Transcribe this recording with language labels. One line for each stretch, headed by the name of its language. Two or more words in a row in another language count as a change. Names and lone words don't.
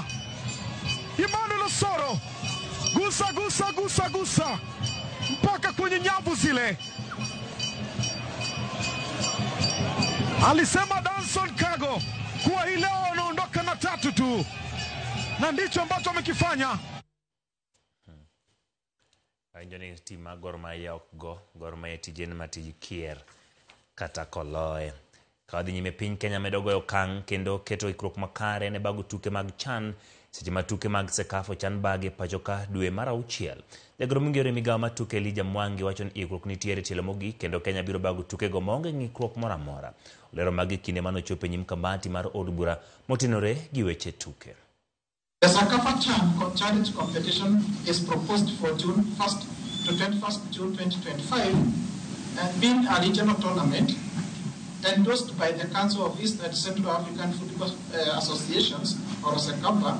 Swahili: Emmanuel Soro gusa mpaka kwenye nyavu zile. Alisema Danson Kago kuwa hii leo anaondoka na 3 tu, na ndicho ambacho amekifanya.
Luo (Kenya and Tanzania): Anjoni tima Gor Mahia okgo, Gor Mahia tijen matiji kier kata koloe. Kadhi nyime piny Kenya medogo okang kendo keto ikruok makare ne bago tuke mag CHAN seche ma tuke mag Sekafa CHAN bage pachoka dwe mar 6. Jagoro mingere migawa matuke Elijah Mwangi wacho ni ikruok nitiere tielo mogi kendo Kenya biro bago tuke go maonge ng'ikruok moro amora. Olero magi kinde mano chope nyim kamati mar od bura motinore gi weche tuke.
English: The Sekafa CHAN charity competition is proposed for June 1st to 21st June 2025 and being a regional tournament endorsed by the Council of East and Central African Football Associations, or Sekafa.